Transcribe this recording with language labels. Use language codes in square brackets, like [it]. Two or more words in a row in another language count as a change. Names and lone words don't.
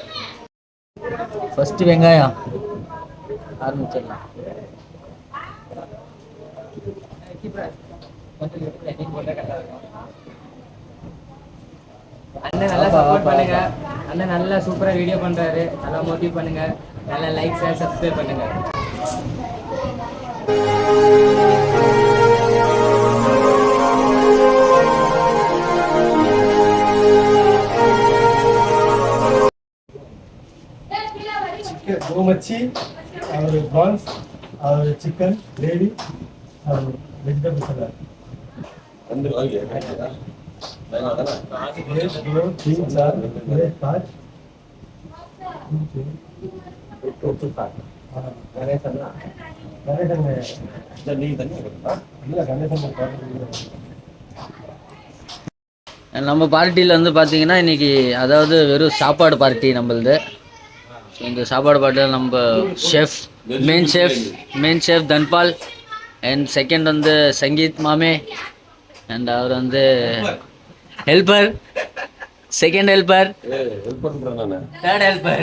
[ta] ஃபஸ்ட்டு வெங்காயம் ஆரம்பிச்சிடலாம். அண்ணன் நல்லா சப்போர்ட் பண்ணுங்க. அண்ணன் நல்லா சூப்பரா வீடியோ பண்றாரு. நல்லா மோட்டிவ் பண்ணுங்க. நல்லா [en] like, share, subscribe [ta] பண்ணுங்க. [hi] दो मच्छी और प्रॉन्स और [en] chicken gravy [hi] और [en] vegetable salad. [hi] अंदर आ गया क्या? 1 2 3 4 5 टोटल 5. हां गणेश ना नहीं [ta] தண்ணி இல்ல கணேசன் நம்ம பார்ட்டியில் வந்து பார்த்தீங்கன்னா இன்றைக்கி அதாவது வெறும் சாப்பாடு பார்ட்டி நம்மளது. ஸோ இந்த சாப்பாடு பார்ட்டியில் நம்ம ஷெஃப் [en] main chef [ta] தன்பால் அண்ட் செகண்ட் வந்து சங்கீத் மாமே அண்ட் அவர் வந்து ஹெல்ப்பர், [en] second helper, third helper.